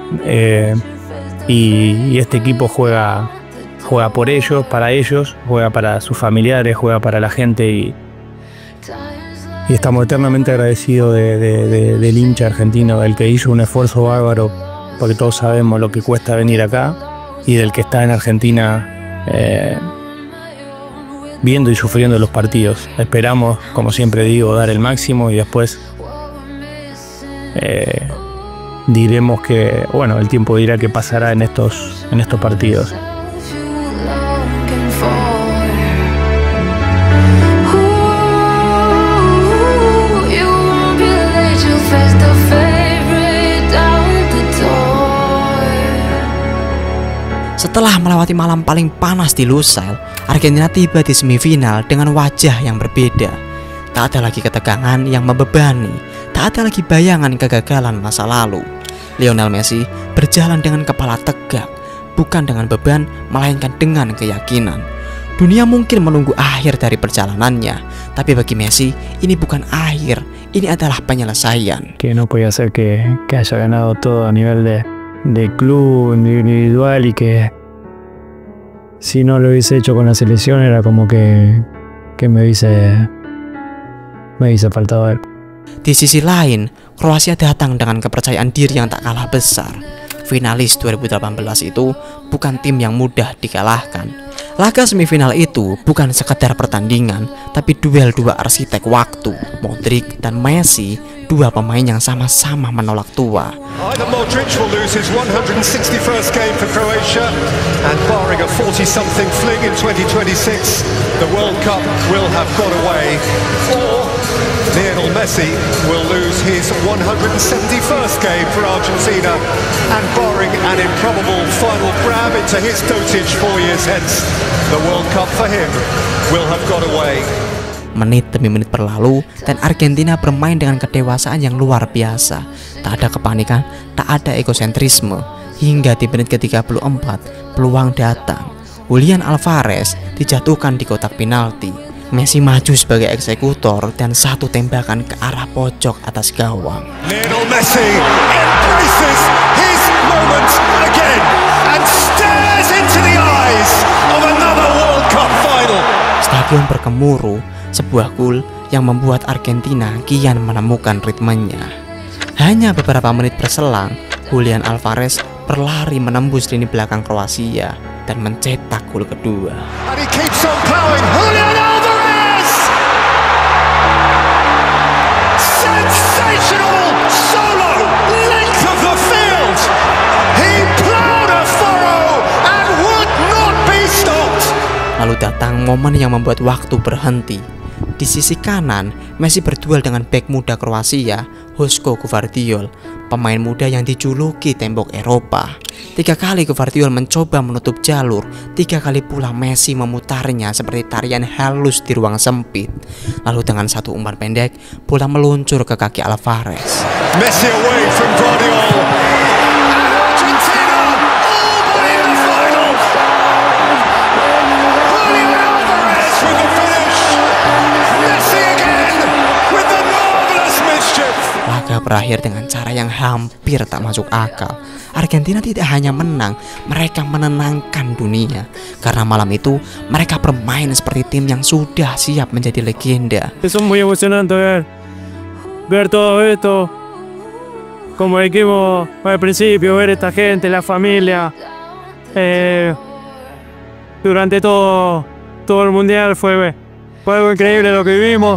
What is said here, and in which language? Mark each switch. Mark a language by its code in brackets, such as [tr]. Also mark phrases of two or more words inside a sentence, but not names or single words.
[es] Y este equipo juega por ellos, juega para sus familiares, juega para la gente y estamos eternamente agradecidos del hincha argentino, del que hizo un esfuerzo bárbaro, porque todos sabemos lo que cuesta venir acá, y del que está en Argentina viendo y sufriendo los partidos. Esperamos, como siempre digo, dar el máximo y después diremos que, bueno, el tiempo dirá qué pasará en estos partidos. [id] Setelah melewati malam paling panas di Lusail, Argentina tiba di semifinal dengan wajah yang berbeda. Tak ada lagi ketegangan yang membebani, tak ada lagi bayangan kegagalan masa lalu. Lionel Messi berjalan dengan kepala tegak, bukan dengan beban, melainkan dengan keyakinan. Dunia mungkin menunggu akhir dari perjalanannya, tapi bagi Messi ini bukan akhir, ini adalah penyelesaian. [es] Que no podía ser que haya ganado todo a nivel de club, individual, y que si no lo hubiese hecho con la selección era como que me hubiese faltado él. [id] Di sisi lain, Kroasia datang dengan kepercayaan diri yang tak kalah besar. Finalis 2018 itu bukan tim yang mudah dikalahkan. Laga semifinal itu bukan sekedar pertandingan, tapi duel dua arsitek waktu, Modric dan Messi, dua pemain yang sama-sama menolak tua. [en] Either Modric will lose his 161st game for Croatia, and barring a 40-something fling in 2026, the World Cup will have got away, or Lionel Messi will lose his 171st game for Argentina, and barring an improbable final grab into his dotage 4 years hence, the World Cup for him will have got away. [id] Menit demi menit berlalu dan Argentina bermain dengan kedewasaan yang luar biasa. Tak ada kepanikan, tak ada egosentrisme. Hingga di menit ke-34 peluang datang. Julian Alvarez dijatuhkan di kotak penalti. Messi maju sebagai eksekutor dan satu tembakan ke arah pojok atas gawang. [en] Lionel Messi embraces his moment again and stares into the eyes of another World Cup final. [id] Stadion bergemuruh, sebuah gol yang membuat Argentina kian menemukan ritmenya. Hanya beberapa menit berselang, Julian Alvarez berlari menembus lini belakang Kroasia dan mencetak gol kedua. [en] And he keeps on plowing. Julian Alvarez! Sensational solo length of the field. He plowed a furrow and would not be stopped. [id] Lalu datang momen yang membuat waktu berhenti. Di sisi kanan, Messi berduel dengan bek muda Kroasia, Joško Gvardiol, pemain muda yang dijuluki tembok Eropa. 3 kali Gvardiol mencoba menutup jalur, 3 kali pula Messi memutarnya seperti tarian halus di ruang sempit. Lalu dengan satu umpan pendek, bola meluncur ke kaki Alvarez. [en] Messi away from Gvardiol. [id] Laga berakhir dengan cara yang hampir tak masuk akal. Argentina tidak hanya menang, mereka menenangkan dunia. Karena malam itu mereka bermain seperti tim yang sudah siap menjadi legenda. [es] Es muy emocionante ver todo esto. Como dijimos al principio, ver esta gente, la familia. Durante todo el mundial fue algo increíble lo que vivimos.